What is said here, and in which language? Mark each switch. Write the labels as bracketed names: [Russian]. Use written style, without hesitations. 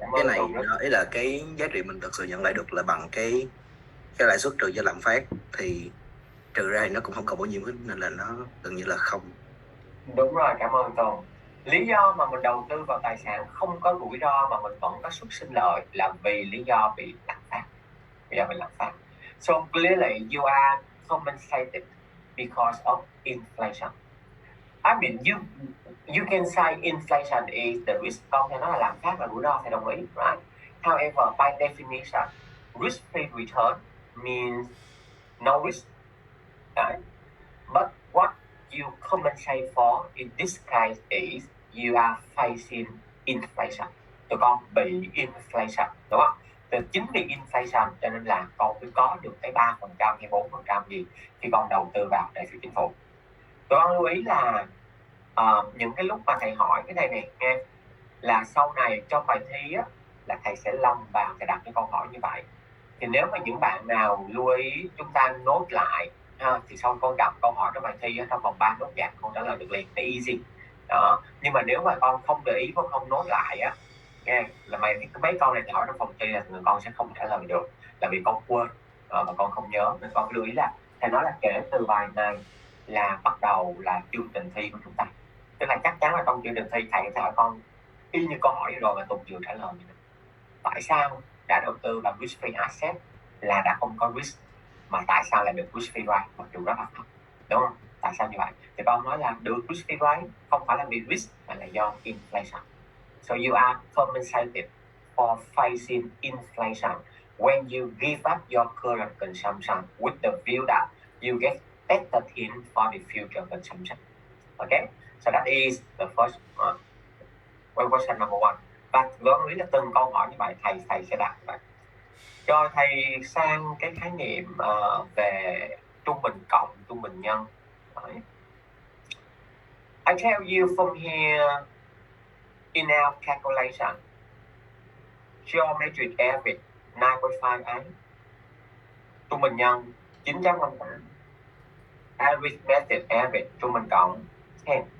[Vietnamese] cái này nó ý là cái giá trị mình thực sự nhận lại được là bằng cái lãi suất trừ cho lạm phát, thì trừ ra thì nó cũng không còn bao nhiêu hết, nên là nó gần như là không. Đúng rồi, cảm ơn Tùng. Lý do mà mình đầu tư vào tài sản không có rủi ro mà mình vẫn có suất sinh lợi là vì lý do bị lạm phát. [English] So clearly you are compensated because of inflation. I mean you can say inflation is the risk, [Vietnamese] không thể nói là lạm phát là rủi ro, thì đồng ý, right? [English] However, by definition, risk-free return means no risk, right? But what you compensate for in this case is you are facing inflation. [Vietnamese] Tụi con bị inflation, đúng không? Thì chính vì inflation cho nên là con mới có được cái 3% hay 4% gì khi con đầu tư vào trái phiếu chính phủ. Tụi con lưu ý là những cái lúc mà thầy hỏi cái này này nghe, là sau này trong bài thi á, là thầy sẽ lồng vào, thầy đặt cái câu hỏi như vậy. Thì nếu mà những bạn nào lưu ý chúng ta nốt lại ha, thì sau con gặp câu hỏi trong bài thi á, trong vòng 3 nốt nhạc con trả lời được liền, nó easy đó. Nhưng mà nếu mà con không để ý, con không nốt lại á, nghe là mấy con này hỏi trong phòng thi là con sẽ không trả lời được, là vì con quên mà con không nhớ. Nên con lưu ý là thầy nói là kể từ bài này là bắt đầu là chương trình thi của chúng ta, tức là chắc chắn là trong chương trình thi thầy sẽ hỏi con y như câu hỏi rồi mà Tùng chưa trả lời. Tại sao đã đầu tư vào risk free asset là đã không có risk, mà tại sao lại được risk free rate mặc dù rất là thấp, đúng không? Tại sao như vậy? Thì con nói là được risk free rate không phải là vì risk mà là do inflation. [English] So you are compensated for facing inflation when you give up your current consumption with the view that you get better things for the future consumption. Okay, so that is the first question number one. [Vietnamese] Và gợi ý là từng câu hỏi như vậy thầy sẽ đặt vậy. Cho thầy sang cái khái niệm về trung bình cộng, trung bình nhân. Đấy. [English] I tell you from here, in our calculation, geometric average 9.58, [Vietnamese] trung bình nhân [English] 9.58, arithmetic average [Vietnamese] trung bình cộng [English] 10.